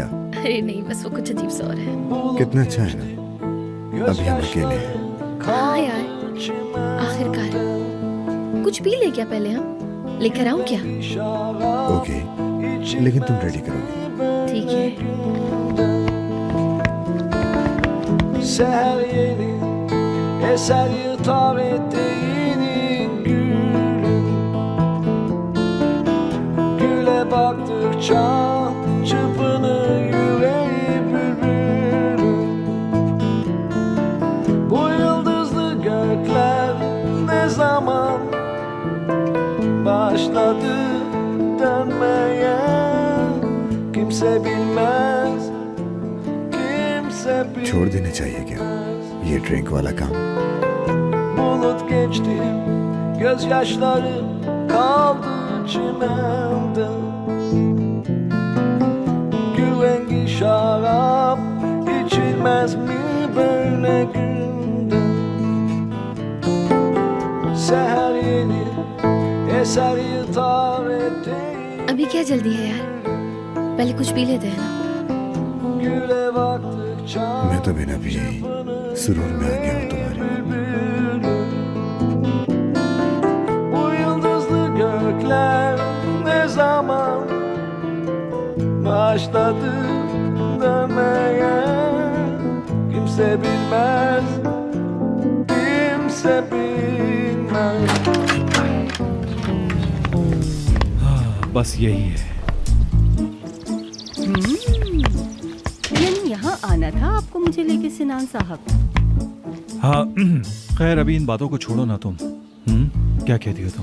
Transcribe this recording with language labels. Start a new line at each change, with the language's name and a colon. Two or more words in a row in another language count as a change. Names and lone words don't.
Hindi: अरे नहीं, बस वो कुछ अजीब सा हो रहा है। कितना अच्छा है ना, अभी हम अकेले हैं। हाँ यार, आखिरकार। कुछ पी ले क्या पहले? हम लेकर आऊं क्या? ओके, लेकिन तुम रेडी करोगी? ठीक है।
Turkish: Seher yeni eser yırtar eteğini gülün. Güle baktıkça çırpınır yüreği bülbülün. Bu yıldızlı gökler ne zaman başladı dönmeye? Kimse bilmez.
Hindi: छोड़ देना चाहिए क्या ये ड्रिंक वाला काम?
Turkish: Bulut geçti, gözyaşları kaldı çimende. Gül rengi şarap içilmez mi böyle günde? Seher yeni eser yırtar eteği.
Hindi: अभी क्या जल्दी है यार, पहले कुछ पी लेते हैं ना।
Turkish: Güle baktıkça
Hindi: मैं तो बिना पिए ही सुरूर में आ गया हूँ तुम्हारे।
Turkish: Bu yıldızlı gökler ne zaman başladı dönmeye? Kimse bilmez, kimse bilmez.
Hindi: बस यही है। यानी यहाँ आना था आपको मुझे लेके सिनान साहब? हाँ खैर अभी इन बातों को छोड़ो ना तुम। क्या कहती हो तुम?